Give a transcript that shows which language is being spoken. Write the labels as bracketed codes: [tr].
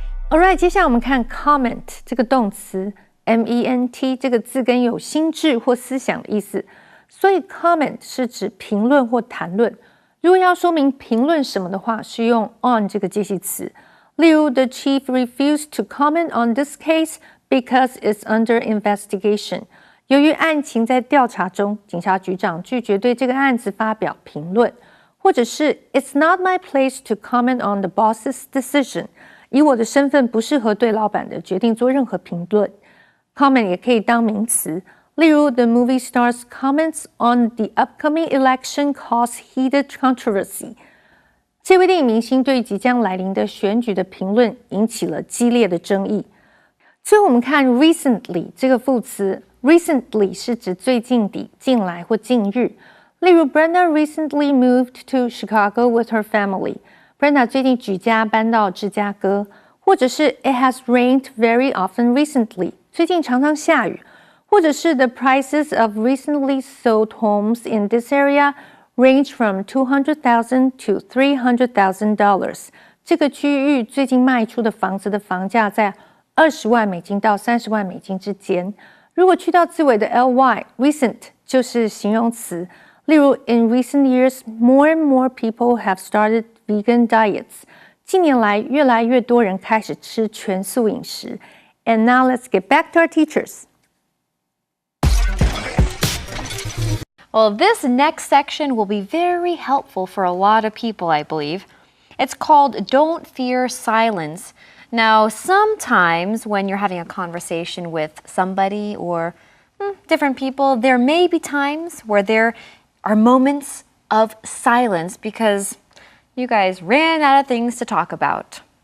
[zh] Alright， 接下来我们看 comment 这个动词 ，ment 这个字根有心智或思想的意思，所以 comment 是指评论或谈论。如果要说明评论什么的话，是用 on 这个介系词。例如 [en] ，The chief refused to comment on this case because it's under investigation。 [zh] 由于案情在调查中，警察局长拒绝对这个案子发表评论，或者是 [en] It's not my place to comment on the boss's decision。 [zh] 以我的身份不适合对老板的决定做任何评论。 [en] Comment [zh] 也可以当名词，例如 [en] The movie star's comments on the upcoming election caused heated controversy。 [zh] 这位电影明星对于即将来临的选举的评论引起了激烈的争议。最后我们看 recently 这个副词 ，recently 是指最近的、近来或近日。例如 [en] Brenda recently moved to Chicago with her family。Brenda [zh] 最近举家搬到芝加哥。或者是 [en] It has rained very often recently， [zh] 最近常常下雨。或者是 [en] The prices of recently sold homes in this area range from $200,000 to $300,000。 [zh] 这个区域最近卖出的房子的房价在20万美金到30万美金之间。如果去到字尾的 ly，recent 就是形容词。例如 [en] In recent years, more and more people have started vegan diets。 [zh] 近年来，越来越多人开始吃全素饮食。 [en] And now let's get back to our teachers. Well, this next section will be very helpful for a lot of people, I believe. It's called Don't Fear Silence. Now, sometimes when you're having a conversation with somebody or different people, there may be times where there are moments of silence because you guys ran out of things to talk about.